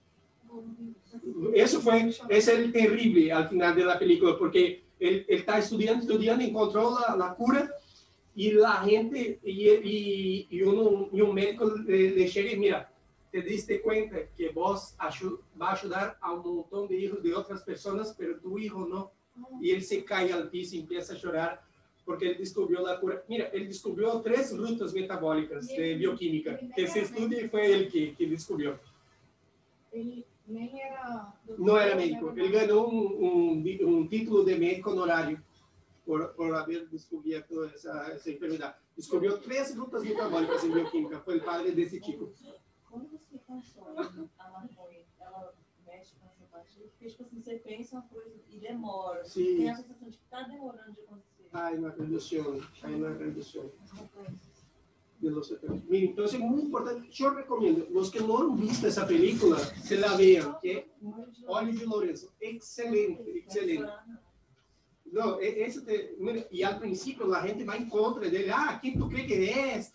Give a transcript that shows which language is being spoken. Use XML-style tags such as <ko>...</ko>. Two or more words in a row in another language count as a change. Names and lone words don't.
<es>Ese es el terrible al final de la película, porque él está estudiando, encontró la cura y la gente, y un médico le llega y mira, te diste cuenta que vos va a ayudar a un montón de hijos de otras personas, pero tu hijo no. Y él se cae al piso y empieza a llorar porque él descubrió la cura. Mira, él descubrió 3 rutas metabólicas de bioquímica. Ese estudio fue él que descubrió.</es> <pt>Ele nem era...</pt> <es>No era médico. Él ganó un título de médico honorario por haber descubierto esa enfermedad. Descubrió 3 rutas metabólicas en bioquímica. Fue el padre de ese chico.</es> <pt>Como você consome a maconha, ela mexe com essa parte? Porque, tipo assim, você pensa uma coisa e demora. Sim. Tem a sensação de que está demorando de acontecer.</pt> <es>Hay una reducción de los efectos. Miren, entonces muy importante, yo recomiendo, los que no han visto esa película, se la vean, que Olhos de Lorenzo, excelente. No, mira, y al principio la gente va en contra de él, ¿quién tú crees que eres?</es>